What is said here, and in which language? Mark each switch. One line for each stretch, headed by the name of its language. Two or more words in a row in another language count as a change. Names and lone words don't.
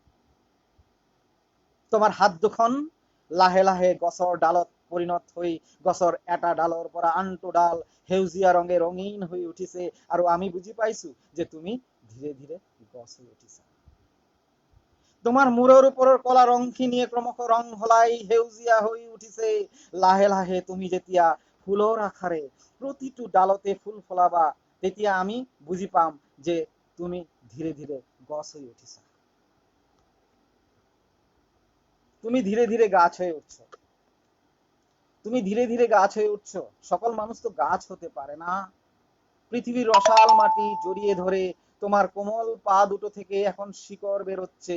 Assamese: তোমাৰ হাত দুখন লাহে লাহে গছৰ ডালত পৰিণত হৈ গছৰ এটা ডালৰ পৰা আনটো ডাল সেউজীয়া ৰঙে ৰঙীন হৈ উঠিছে, আৰু আমি বুজি পাইছো যে তুমি ধীৰে ধীৰে গছ হৈ উঠিছা। তোমার মূৰৰ ওপৰৰ কলা ৰংখিনিয়ে ক্ৰমশ ৰং সলাই সেউজীয়া হৈ উঠিছে। লাহে লাহে তুমি যেতিয়া ফুলৰ আশাৰে প্ৰতিটো ডালতে ফুল ফলাবা, তেতিয়া আমি বুজি পাম যে তুমি ধীৰে ধীৰে গছ হয়ে উঠিছা।
Bangla: তুমি ধীরে ধীরে গাছ হয়ে উঠছো। তুমি ধীরে ধীরে গাছ হয়ে উঠছো। সকল মানুষ তো গাছ হতে পারে না। পৃথিবীর রসাল মাটি জড়িয়ে ধরে তোমার কোমল পা দুটো থেকে এখন শিকড় বেরোচ্ছে।